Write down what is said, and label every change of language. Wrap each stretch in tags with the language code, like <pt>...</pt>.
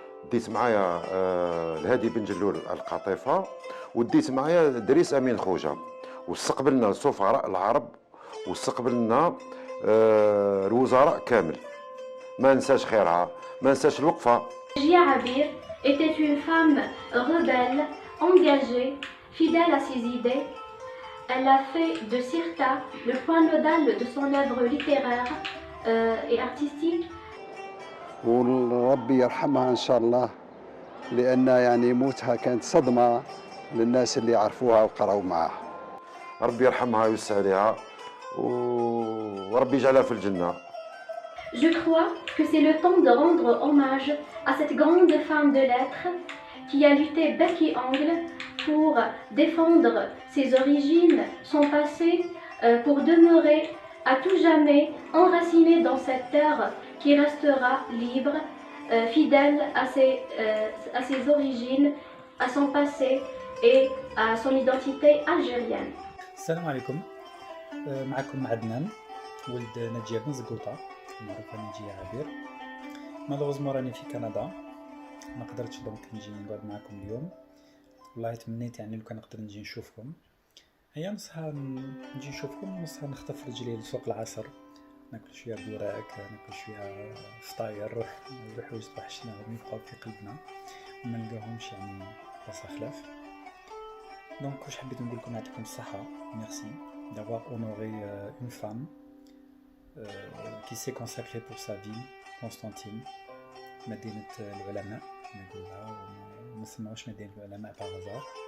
<ar>ديت معايا الهادي بن جلول القاطفه وديت معايا دريس امين خوجه واستقبلنا سفراء العرب واستقبلنا الوزراء كامل. ما ننساش خيرها ما ننساش الوقفه.</ar> <fr>Najia Abir était une femme rebelle, engagée, fidèle à ses idées, Elle a fait de Cirta le point nodal de son œuvre littéraire et artistique.</fr> <ar>وربي يرحمها ان شاء الله، لان يعني موتها كانت صدمه للناس اللي عرفوها وقراوا معها. ربي يرحمها ويوسع عليها وربي يجعلها في الجنة.</ar> <fr>Je crois que c'est le temps de rendre hommage à cette grande femme de lettres qui a lutté bec et ongle pour défendre ses origines, son passé, pour demeurer à tout jamais enracinée dans cette terre qui restera libre, fidèle à ses origines, à son passé et à son identité algérienne.</fr> <ar>السلام عليكم. معكم عدنان ولد نجية بن زقوطة، معروفة نجية عبير. مالوغوزمون راني في كندا، ما قدرتش دونك نجي نقعد معكم اليوم. والله تمنيت يعني لو كان نقدر نجي نشوفكم. هي نصها نجي نشوفكم، نصها نخطف رجلي لسوق العصر، ناكل شوية بوراك، ناكل شوية فطاير، الحوايج توحشناهم يبقاو في قلبنا وما نلقاهمش يعني بلاصة خلاف. دونك واش حبيت نقول لكم يعطيكم الصحة.</ar> <fr>Merci d'avoir honoré une femme qui s'est consacrée pour sa vie, Constantine,</fr> <ar>مدينة العلماء نقولها، وما سموهاش مدينة العلماء</ar> <fr>par hasard.</fr>